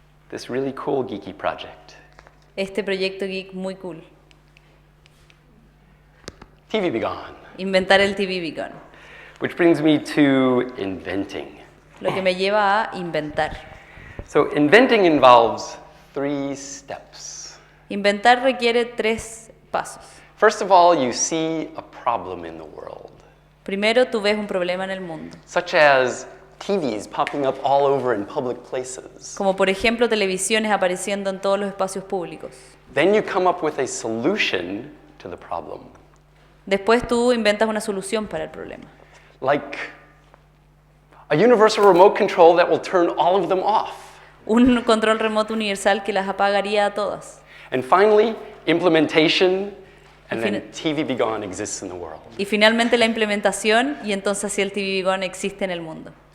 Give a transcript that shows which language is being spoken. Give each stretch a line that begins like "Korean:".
English: this really cool geeky project.
Spanish: este proyecto geek muy cool.
English: TV Begon.
Spanish: Inventar el TV Beacon.
English: Which brings me to inventing.
Spanish: Lo que me lleva a inventar.
English: So inventing involves 3 steps.
Spanish: Inventar requiere 3 pasos.
English: First of all, you see a problem in the world.
Spanish: Primero, tú ves un problema en el mundo.
English: Such as TVs popping up all over in public places.
Spanish: Como por ejemplo, televisiones apareciendo en todos los espacios públicos.
English: Then you come up with a solution to the problem.
Spanish: Después tú inventas una solución para el problema.
English: Like a universal remote control that will turn all of them off.
Spanish: Un control remoto universal que las apagaría a todas.
English: And finally, implementation, and then TV Begon exists in the world.
Spanish: Y finalmente la implementación, y entonces así el TV Begon existe en el mundo.